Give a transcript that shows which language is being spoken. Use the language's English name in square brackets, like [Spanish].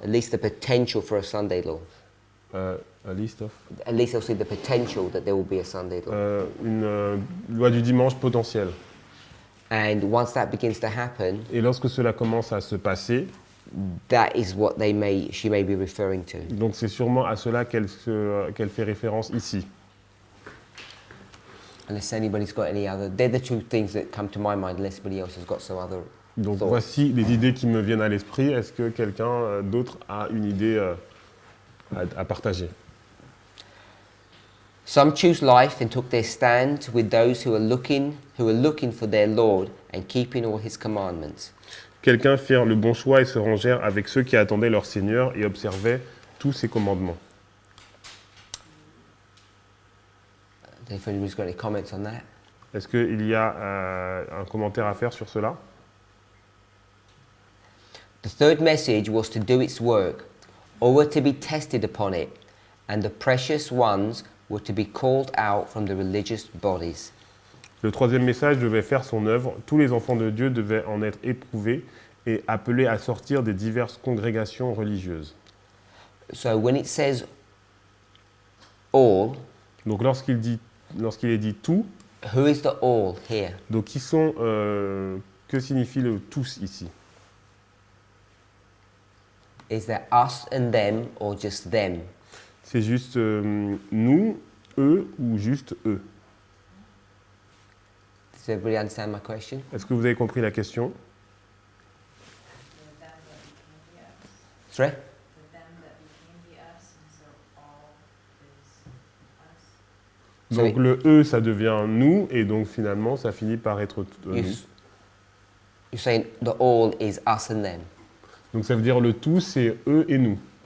[English] at least the potential for a Sunday law. a list of, At least they'll see the potential that there will be a Sunday law. [French] une loi du dimanche potentielle. [English] And once that begins to happen, [French] Et lorsque cela commence à se passer, [English] that is what she may be referring to. [French] donc c'est sûrement à cela qu'elle fait référence ici. [English] Unless anybody's got any other, they're the two things that come to my mind. Unless anybody else has got some other [French] Donc [English] thoughts. [French] voici les idées qui me viennent à l'esprit. Est-ce que quelqu'un d'autre a une idée à partager? [English] Some choose life and took their stand with those who are looking for their Lord and keeping all His commandments. [French] Quelqu'un firent le bon choix et se rangèrent avec ceux qui attendaient leur Seigneur et observaient tous ses commandements. [English] If anybody's got any comments on that? [French] Est-ce qu'il y a un commentaire à faire sur cela? [English] The third message was to do its work, or were to be tested upon it, and the precious ones were to be called out from the religious bodies. [French] Le troisième message devait faire son œuvre. Tous les enfants de Dieu devaient en être éprouvés et appelés à sortir des diverses congrégations religieuses. [English] So when it says all, [French] Donc lorsqu'il est dit tout, [English] who is the all here? [French] donc que signifie le tous ici? [English] Is that us and them or just them? [French] C'est juste nous, eux ou juste eux? [English] Does everybody understand my question? [French] Est-ce que vous avez compris la question? [English] Sorry? [French] Donc le eux, ça devient nous, et donc finalement, ça finit par être nous. [English] You're saying the all is us and them. [French] Donc ça veut dire le tout, c'est eux et nous.